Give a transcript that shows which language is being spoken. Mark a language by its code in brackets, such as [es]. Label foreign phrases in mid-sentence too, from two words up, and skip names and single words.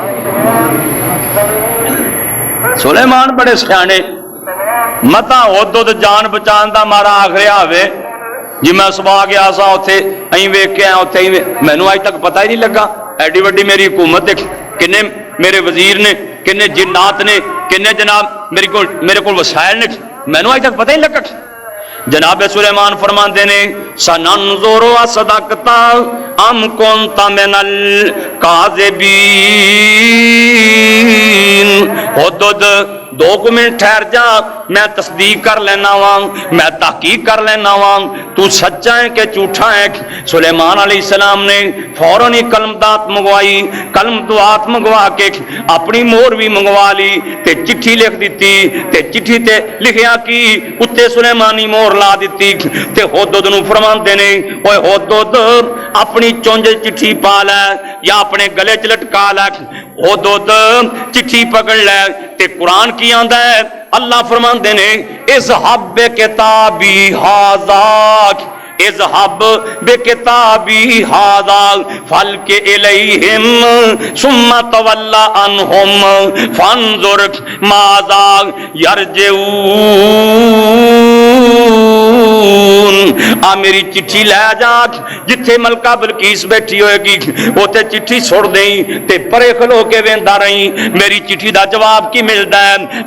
[pa] ਸੁਲੇਮਾਨ ਬੜੇ ਸਿਆਣੇ, ਮਤਾ ਹੁਦ ਜਾਨ ਬਚਾਣ ਦਾ ਮਾਰਾ ਆਖਿਆ ਹੋਵੇ ਜੀ ਮੈਂ ਸੁਬਹ ਗਿਆ ਸਾ ਉੱਥੇ ਅੰ ਵੇਖ ਕੇ ਆਇਆ, ਉੱਥੇ ਮੈਨੂ ਅਜ ਤਕ ਪਤਾ ਹੀ ਨਹੀਂ ਲੱਗਾ। ਏਡੀ ਵੱਡੀ ਮੇਰੀ ਹਕੂਮਤ ਹੈ, ਕਿੰਨੇ ਮੇਰੇ ਵਜ਼ੀਰ ਨੇ, ਕਿੰਨੇ ਜਿੰਨਾਤ ਨੇ, ਕਿੰਨੇ ਜਨਾਬ ਮੇਰੇ ਕੋ ਵਸਾਇਲ ਨੇ, ਮੈਨੂ ਅਜ ਤਕ ਪਤਾ ਹੀ ਲੱਗਾ। ਜਨਾਬ ਸੁਲੇਮਾਨ ਫ਼ਰਮਾਤੇ ਨੇ [ar] سننظر أصدقت أم كنت من الكاذبين. [pa] ਹੁਦਹੁਦ 2 ਮਿੰਟ ਠਹਿਰ ਜਾ, ਮੈਂ ਤਸਦੀਕ ਕਰ ਲੈਣਾ ਵਾ, ਮੈਂ ਤਹਕੀਕ ਕਰ ਲੈਣਾ ਵਾ, ਤੂ ਸੱਚਾ ਹੈ ਕਿ ਝੂਠਾ ਹੈ। ਸੁਲੇਮਾਨ ਅਲੈਹਿੱਸਲਾਮ ਨੇ ਫ਼ੌਰਨ ਹੀ ਕਲਮਦਾਤ ਮੰਗਵਾਈ, ਕਲਮ ਦੁਆਤ ਮੰਗਵਾ ਕੇ ਅਪਨੀ ਮੋਹਰ ਭੀ ਮੰਗਵਾ ਲੀ ਤੇ ਚਿੱਠੀ ਲਿਖ ਦਿੱਤੀ ਤੇ ਚਿੱਠੀ ਤੇ ਲਿਖਿਆ ਕਿ ਉੱਤੇ ਸੁਲੇਮਾਨੀ ਮੋਹਰ ਲਾ ਦਿੱਤੀ ਤੇ ਹੁਦਹੁਦ ਨੂੰ ਫ਼ਰਮਾਂਦੇ ਨੇ ਓਏ ਹੁਦਹੁਦ ਅਪਨੀ ਚੁੰਝ ਚਿੱਠੀ ਪਾ ਲੈ ਯਾ ਅਪਨੇ ਗਲੇ ਚ ਲਟਕਾ ਲੈ। ਹੁਦਹੁਦ ਚਿੱਠੀ ਪਕੜ ਲੈ ਤੇ ਕੁਰਾਨ ਕੀ ਆਂਦਾ ਹੈ, ਅੱਲਾਹ ਫ਼ਰਮਾਂਦੇ ਨੇ [ar] اذهب بكتابي هذا، اذهب بكتابي هذا فألقه إليهم ثم تول عنهم فانظر ماذا يرجعون. [pa] ਆ ਮੇਰੀ ਚਿੱਠੀ ਲੈ ਜਾ, ਜਿੱਥੇ ਮਲਕਾ ਬਲਕੀਸ ਬੈਠੀ ਹੋਏਗੀ ਉੱਥੇ ਚਿੱਠੀ ਸੁੱਟ ਦੇਈ ਤੇ ਪਰੇ ਖਲੋ ਕੇ ਵੇਂਦਾ ਰਹੀ, ਮੇਰੀ ਚਿੱਠੀ ਦਾ ਜਵਾਬ ਕੀ ਮਿਲਦਾ ਹੈ।